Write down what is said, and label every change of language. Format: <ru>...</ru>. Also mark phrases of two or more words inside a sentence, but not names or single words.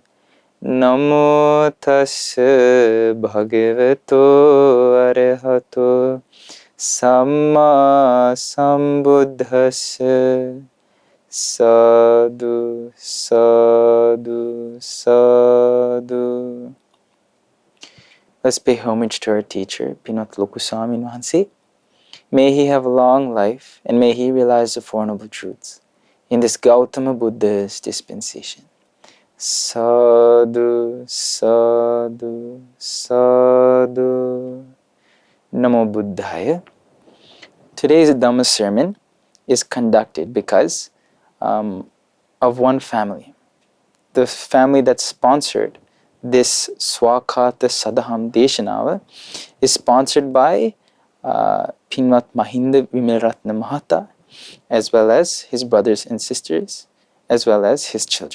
<pi>Namo tassa bhagavato arahato Samma Sambuddhassa. Sadhu, sadhu, sadhu.</pi> <en>Let's pay homage to our teacher, Pinot Lokusami Mahansi. May he have a long life and may he realize the Four Noble Truths in this Gautama Buddha's dispensation.</en> <pi>Sadhu, sadhu, sadhu. Namo Buddhaya.</pi> <en>Today's Dhamma sermon is conducted because of one family. The family that sponsored this 𝗙𝗢𝗟𝗪𝗢</en> <si>Sadham Deshana</si> <en>is sponsored by Pinmat Mahinda Vimalratna Mahata, as well as his brothers and sisters, as well as his children.</en>